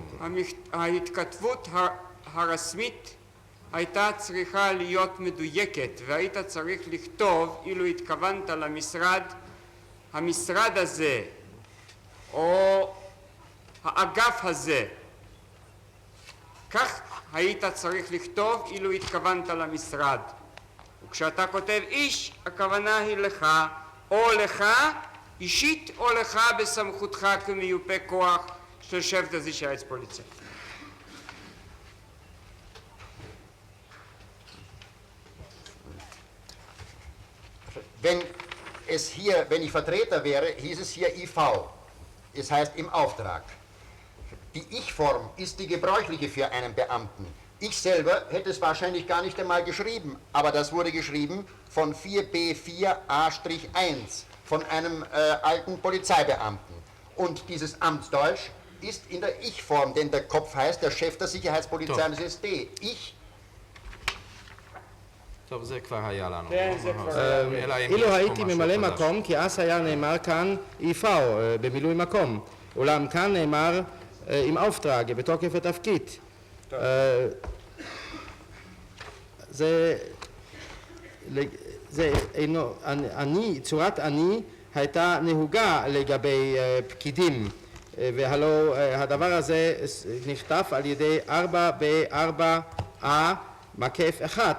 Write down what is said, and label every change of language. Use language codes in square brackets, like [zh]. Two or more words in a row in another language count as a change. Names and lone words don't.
[he] ההתכתבות הרשמית הייתה צריכה להיות מדויקת, והיית צריך לכתוב, אילו התכוונת למשרד, המשרד הזה, או האגף הזה. כך היית צריך לכתוב אילו התכוונת למשרד. וכשאתה כותב איש, הכוונה היא לך, או לך אישית, או לך בסמכותך כמיופה כוח של שבט הזיcherheitspolizei. [de] Wenn ich Vertreter wäre, hieß es hier IV. Es heißt im Auftrag. Die Ich-Form ist die gebräuchliche für einen Beamten. Ich selber hätte es wahrscheinlich gar nicht einmal geschrieben, aber das wurde geschrieben von 4b4a-1, von einem alten Polizeibeamten. Und dieses Amtsdeutsch ist in der Ich-Form, denn der Kopf heißt der Chef der Sicherheitspolizei des SD. Ich. [he] טוב, זה כבר היה לנו. כן, זה כבר אלא אם יש אילו פה הייתי משהו ממלא חדש. מקום, כי אז היה נאמר כאן איפאו במילוי מקום. אולם כאן נאמר עם אופטרג, בתוקף התפקיד. זה אינו, צורת אני הייתה נהוגה לגבי פקידים, והלא הדבר הזה נכתב על ידי 4ב4a מקף 1.